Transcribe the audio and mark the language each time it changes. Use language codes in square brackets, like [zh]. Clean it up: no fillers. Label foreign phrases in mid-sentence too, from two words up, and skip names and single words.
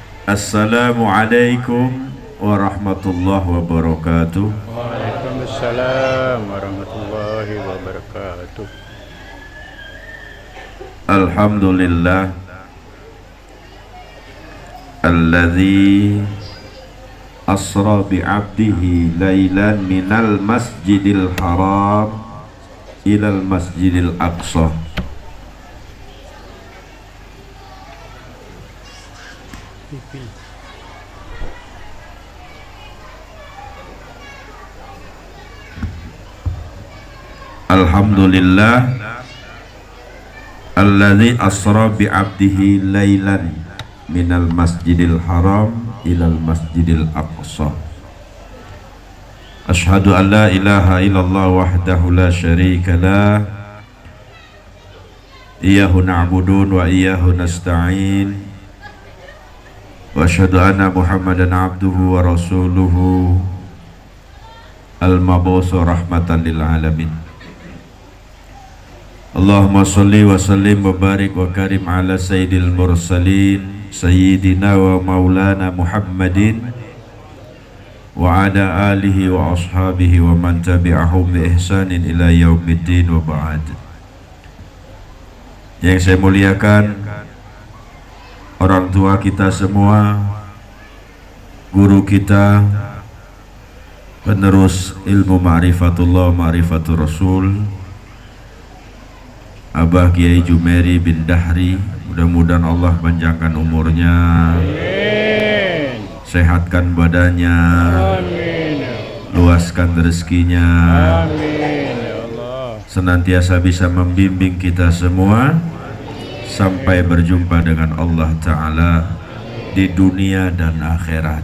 [ar] السلام عليكم ورحمة الله وبركاته. وعليكم السلام ورحمة الله وبركاته. الحمد لله الذي أسرى بعبده ليلا من المسجد الحرام إلى المسجد الأقصى. الحمد لله الذي أسرى بعبده ليلا من المسجد الحرام إلى المسجد الأقصى. أشهد أن لا إله إلا الله وحده لا شريك له إياه نعبد وإياه نستعين وأشهد أن محمدا عبده ورسوله المبعوث رحمة للعالمين. اللهم صل وسلم وبارك وكرم على سيد المرسلين سيدنا ومولانا محمد وعلى آله وأصحابه ومن تبعهم بإحسان إلى يوم الدين وبعد. [id] Yang saya muliakan orang tua kita semua, guru kita, penerus ilmu [ar] معرفة الله معرفة الرسول, [id] Abah Kiai Jumeri bin Dahri, mudah-mudahan Allah panjangkan umurnya, Amin. sehatkan badannya, Amin. luaskan rezekinya, [ar] آمين يا الله. [id] senantiasa bisa membimbing kita semua sampai berjumpa dengan [ar] الله تعالى [id] di dunia dan akhirat.